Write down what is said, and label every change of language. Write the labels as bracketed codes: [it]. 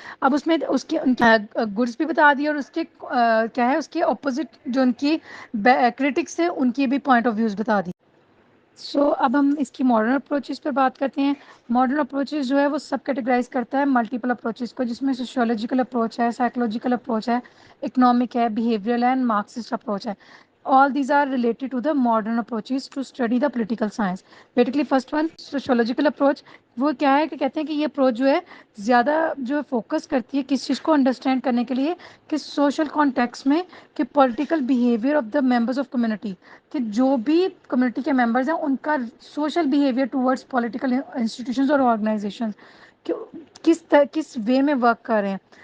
[ur] اب اس میں اس کے گڈس بھی بتا دی اور اس کے کیا ہے اس کے اپوزٹ جو ان کی کرٹکس ہیں ان کی بھی پوائنٹ آف ویوز بتا دی. سو اب ہم اس کی ماڈرن اپروچز پر بات کرتے ہیں. ماڈرن اپروچز جو ہے وہ سب کیٹیگرائز کرتا ہے ملٹیپل اپروچز کو, جس میں سوشیولوجیکل اپروچ ہے, سائیکولوجیکل اپروچ ہے, اکنامک ہے, بیہیویئرل اینڈ مارکسسٹ اپروچ ہے. [en] All these are related to the modern approaches to study the political science. Basically first one sociological approach, [ur] وہ کیا ہے کہ کہتے ہیں کہ یہ اپروچ جو ہے زیادہ جو فوکس کرتی ہے کس چیز کو انڈرسٹینڈ کرنے کے لیے کہ سوشل کانٹیکس میں, کہ political behaviour of the members of community, کہ جو بھی کمیونٹی کے ممبرز ہیں ان کا social behaviour towards political institutions اور آرگنائزیشنز کس وے میں ورک کر رہے ہیں.